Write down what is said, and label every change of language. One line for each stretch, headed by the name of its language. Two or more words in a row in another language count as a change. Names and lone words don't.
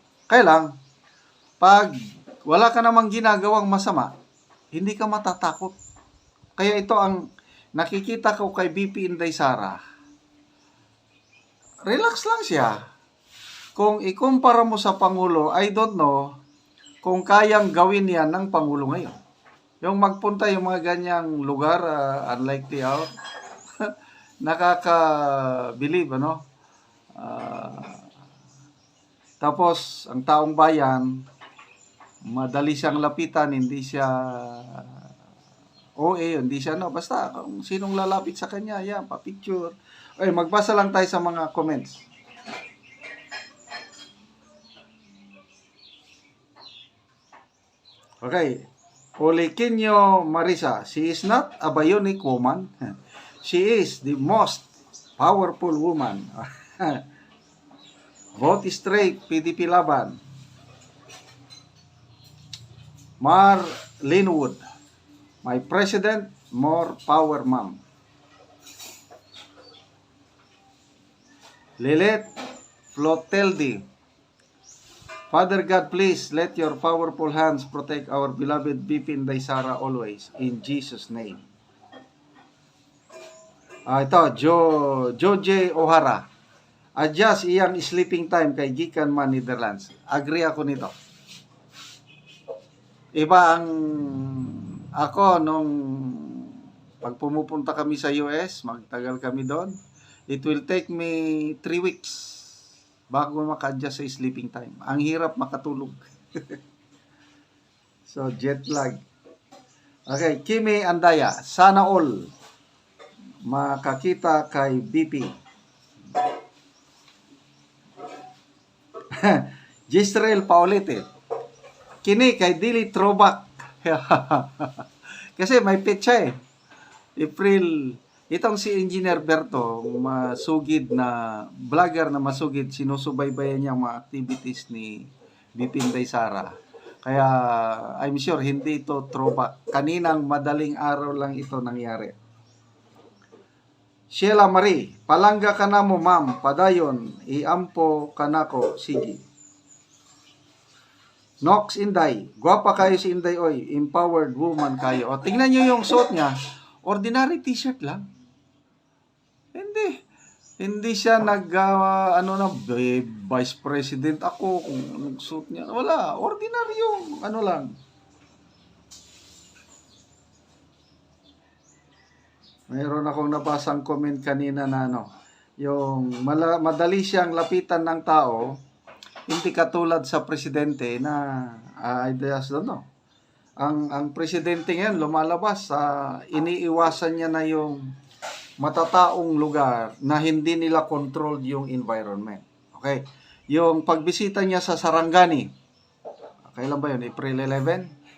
Filipino: Kaya lang, pag wala ka namang ginagawang masama, hindi ka matatakot. Kaya ito ang nakikita ko kay VP Inday Sara. Relax lang siya. Kung ikumpara mo sa Pangulo,
English: I don't know
Filipino: kung kayang gawin yan ng Pangulo ngayon. Yung magpunta yung mga ganyang lugar, unlikely out, nakaka-believe, tapos, ang taong bayan, madali siyang lapitan, hindi siya hindi siya, basta kung sinong lalapit sa kanya, yan, pa-picture. Okay, magbasa lang tayo sa mga comments. Okay, Oliquinho Marisa,
English: she is not a bionic woman. She is the most powerful woman. Vote straight, PDP laban. Mar Linwood. My President, more power, ma'am. Lilith Floteldi. Father God, please let your powerful hands protect our beloved BP Inday Sara always. In Jesus' name. Ito, Joje O'Hara.
Cebuano: Adjust iyang
English: sleeping time
Cebuano: kay gikan man Netherlands.
Filipino: Agree ako nito. Iba ang ako nung pag pumupunta kami sa US, magtagal kami doon.
English: It will take me 3 weeks
Filipino: bago maka-adjust sa
English: sleeping time.
Filipino: Ang hirap makatulog. So,
English: jet lag.
Filipino: Okay, Kimi Andaya. Sana all makakita kay BP. Gisrael Paulite.
Cebuano: Kini kay dili throwback.
Filipino: Kasi may petsa eh. April. Itong si Engineer Berto, masugid na vlogger na masugid, sinusubaybayan niya ang mga activities ni BP Inday Sara. Kaya
English: I'm sure
Filipino: hindi ito throwback. Kaninang madaling araw lang ito nangyari. Sheila Marie,
Cebuano: palangga ka na mo ma'am, padayon, iampo ka na ko, sige. Nox Inday, gwapa kayo si Inday oy,
English: empowered woman kayo.
Filipino: O, tingnan nyo yung suot niya, ordinary t-shirt lang. Hindi siya vice president ako kung anong suit niya. Wala, ordinary yung lang. Mayroon akong nabasang comment kanina na yung madali siyang lapitan ng tao, hindi katulad sa presidente na
English: I just don't know.
Filipino: Ang presidente ngayon lumalabas, iniiwasan niya na yung matataong lugar na hindi nila controlled yung environment. Okay? Yung pagbisita niya sa Sarangani, kailan ba yun? April 11?